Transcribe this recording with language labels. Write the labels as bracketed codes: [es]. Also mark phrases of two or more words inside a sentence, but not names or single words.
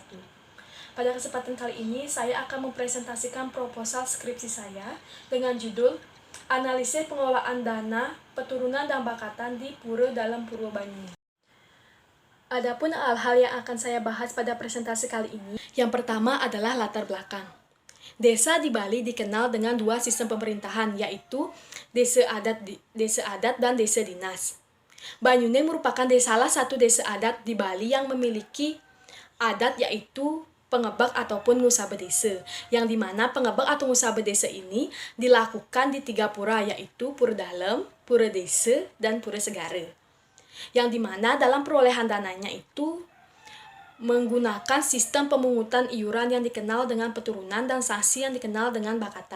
[id] Pada kesempatan kali ini, saya akan mempresentasikan proposal skripsi saya dengan judul Analisis Pengelolaan Dana, Peturunan dan Bakatan di Pura dalam Purwobanyuning. Adapun hal-hal yang akan saya bahas pada presentasi kali ini, yang pertama adalah latar belakang. Desa di Bali dikenal dengan dua sistem pemerintahan, yaitu desa adat dan desa dinas. Banyuning merupakan salah satu desa adat di Bali yang memiliki adat, yaitu pengebak ataupun ngusaba desa, yang dimana pengebak atau ngusaba desa ini dilakukan di 3 pura, yaitu Pura Dalem, Pura Desa, dan Pura Segara. Yang dimana dalam perolehan dananya itu menggunakan sistem pemungutan iuran yang dikenal dengan peturunan dan sanksi yang dikenal dengan bakatan.